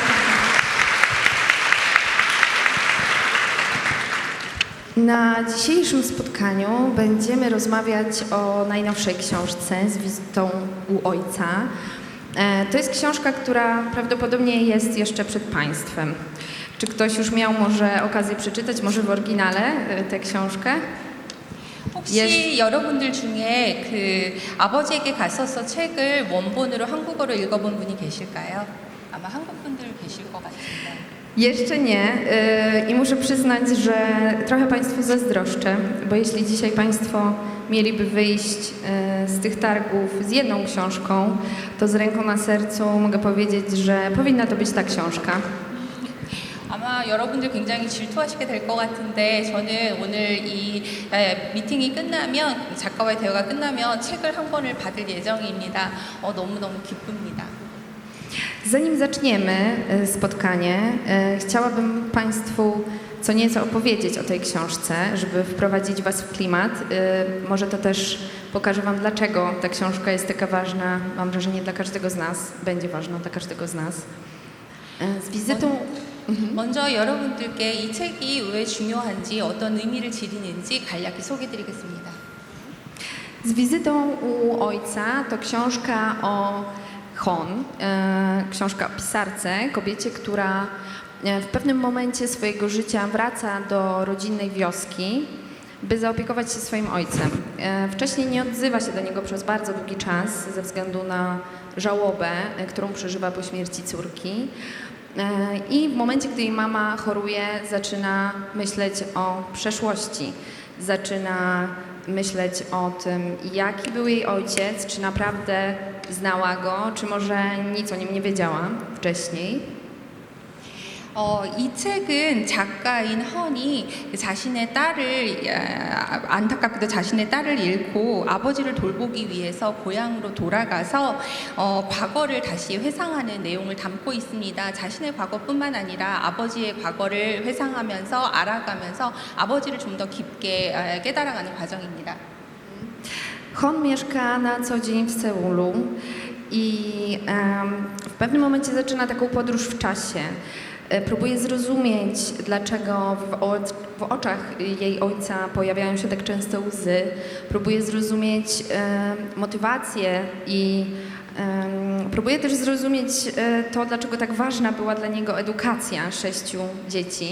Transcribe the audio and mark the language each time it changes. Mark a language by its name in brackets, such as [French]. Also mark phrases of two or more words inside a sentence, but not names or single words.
[Polish] Na dzisiejszym spotkaniu będziemy rozmawiać o najnowszej książce Z wizytą u ojca. To jest książka, która prawdopodobnie jest jeszcze przed Państwem. Czy ktoś już miał może okazję przeczytać, może w oryginale tę książkę? [Korean] 혹시 여러분들 중에 그 아버지에게 갔어서 책을 원본으로 한국어로 읽어본 분이 계실까요? 아마 한국 분들 계실 것 같은데. [Polish] Jeszcze nie i muszę przyznać, że trochę Państwu zazdroszczę, bo jeśli dzisiaj Państwo mieliby wyjść z tych targów z jedną książką, to z ręką na sercu mogę powiedzieć, że powinna to być ta książka. [Korean] 아마 여러분들 굉장히 질투하시게 될 것 같은데 저는 오늘 이 미팅이 끝나면 작가와의 대화가 끝나면 책을 한 권을 받을 예정입니다. 너무너무 기쁩니다. [Polish] Zanim zaczniemy spotkanie, chciałabym Państwu co nieco opowiedzieć o tej książce, żeby wprowadzić Was w klimat. Może to też pokaże Wam, dlaczego ta książka jest taka ważna. Mam wrażenie, dla każdego z nas, będzie ważna dla każdego z nas. Z wizytą... [Korean] 먼저 여러분들께 이 책이 왜 중요한지 어떤 의미를 지니는지 간략히 소개드리겠습니다. [Polish] Z wizytą u ojca to książka o Hon, książka o pisarce, kobiecie, która w pewnym momencie swojego życia wraca do rodzinnej wioski, by zaopiekować się swoim ojcem. Wcześniej nie odzywa się do niego przez bardzo długi czas ze względu na żałobę, którą przeżywa po śmierci córki. I w momencie, gdy jej mama choruje, zaczyna myśleć o przeszłości. Zaczyna myśleć o tym, jaki był jej ojciec, czy naprawdę znała go, czy może nic o nim nie wiedziała wcześniej. [Korean] 이 책은 작가인 헌이 자신의 딸을 안타깝게도 자신의 딸을 잃고 아버지를 돌보기 위해서 고향으로 돌아가서 과거를 다시 회상하는 내용을 담고 있습니다. 자신의 과거뿐만 아니라 아버지의 과거를 회상하면서 알아가면서 아버지를 좀 더 깊게 깨달아가는 과정입니다. [Polish] Hon mieszka na co dzień w Seulu i w pewnym momencie zaczyna taką podróż w czasie. Próbuje zrozumieć, dlaczego w oczach jej ojca pojawiają się tak często łzy. Próbuje zrozumieć motywację i próbuje też zrozumieć to, dlaczego tak ważna była dla niego edukacja 6 dzieci.